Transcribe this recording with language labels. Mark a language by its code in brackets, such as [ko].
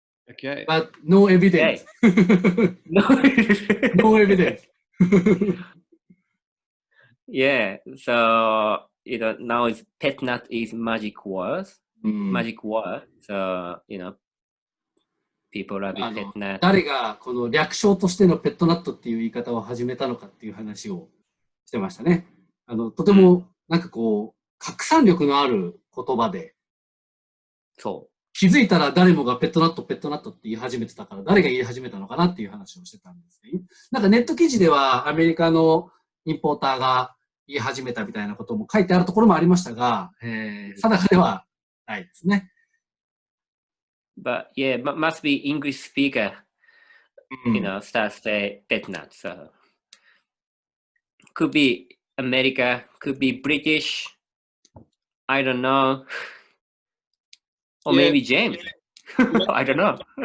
[en] Okay. But no evidence. No evidence. Yeah. So now it's pet nut is magic words. Magic word. So people love pet nut. [ja] 誰がこの略称としてのペットナットっていう言い方を始めたのかっていう話をしてましたね。とてもなんかこう拡散力のある言葉で、気づいたら誰もがペットナットって言い始めてたから、誰が言い始めたのかなっていう話をしてたんですね。なんかネット記事ではアメリカのインポーターが言い始めたみたいなことも書いてあるところもありましたが、定かではないですね。 [en] But yeah, must be English speaker, start say pet nut. So could be America, could be British. I don't know. Or maybe James. I don't know.